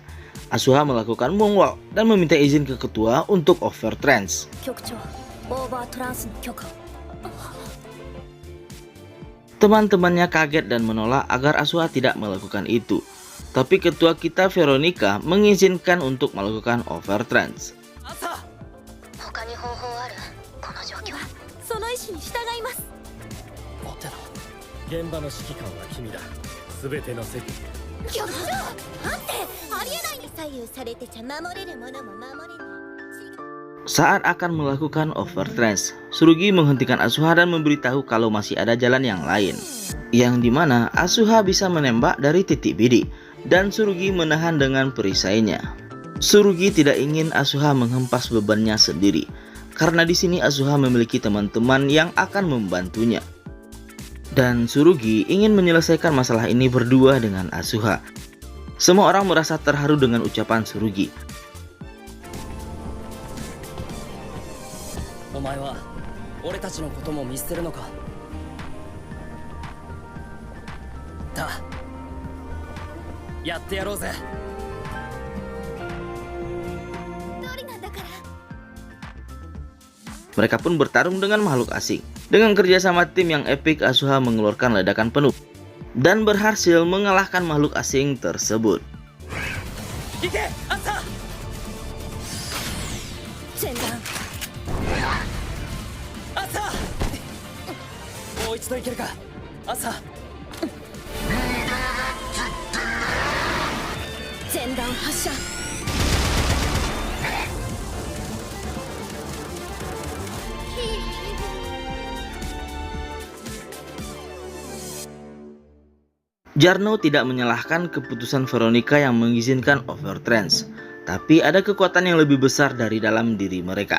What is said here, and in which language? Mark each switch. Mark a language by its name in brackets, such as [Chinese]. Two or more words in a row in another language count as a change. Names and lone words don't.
[Indonesian] Asuha melakukan moonwalk dan meminta izin ke ketua untuk overtrance. Teman-temannya kaget dan menolak agar Asuha tidak melakukan itu. Tapi ketua kita Veronica mengizinkan untuk melakukan overtrance. [Japanese] 他に方法ある？この状況はその意思に従います。現場の指揮官は君だ。全ての責任。局長、待って、ありえないんです。左右されてちゃ守れるものも守れない。 [Indonesian] Saat akan melakukan overtrance, Tsurugi menghentikan Asuha dan memberitahu kalau masih ada jalan yang lain, yang dimana Asuha bisa menembak dari titik bidik dan Tsurugi menahan dengan perisainya. Tsurugi tidak ingin Asuha menghempas bebannya sendiri, karena di sini Asuha memiliki teman-teman yang akan membantunya. Dan Tsurugi ingin menyelesaikan masalah ini berdua dengan Asuha. Semua orang merasa terharu dengan ucapan Tsurugi. [Japanese] お前は俺たちのことも見捨てるのか。やってやろうぜ。 [Indonesian] Mereka pun bertarung dengan makhluk asing. Dengan kerjasama tim yang epik, Asuha mengeluarkan ledakan penuh dan berhasil mengalahkan makhluk asing tersebut. [Japanese] 行け、朝! もう一度いけるか、朝。前段発射。 [Indonesian] Jarno tidak menyalahkan keputusan Veronica yang mengizinkan overtrance, tapi ada kekuatan yang lebih besar dari dalam diri mereka.